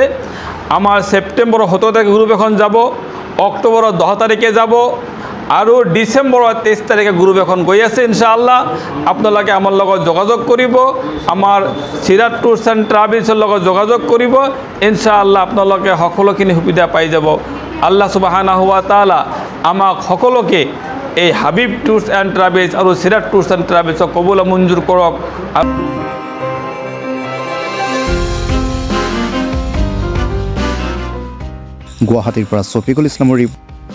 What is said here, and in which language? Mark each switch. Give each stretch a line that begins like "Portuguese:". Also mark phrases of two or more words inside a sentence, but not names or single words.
Assamese: আমাৰ ছেপ্টেম্বৰৰ 17 তাৰিখে গ্ৰুপ এখন যাব, অক্টোবৰৰ 10 তাৰিখে যাব আৰু ডিচেম্বৰৰ 23 তাৰিখে গ্ৰুপ এখন গৈ আছে ইনশাআল্লাহ। আপোনালোকে আমাৰ লগত যোগাযোগ কৰিব, আমাৰ সিরাত ট্যুৰছ এণ্ড ট্ৰাভেলছৰ লগত যোগাযোগ কৰিব, ইনশাআল্লাহ আপোনালোকে সকলোখিনি সুবিধা পাই যাব।
Arabic: الله سبحانه وتعالى
Assamese: আমাক সকলোকে এই হাবিব ট্যুৰছ এণ্ড ট্ৰাভেলছ আৰু সিরাত ট্যুৰছ এণ্ড ট্ৰাভেলছক কবুল মঞ্জুৰ কৰক। গুৱাহাটীৰ পৰা শফিকুল ইছলামৰ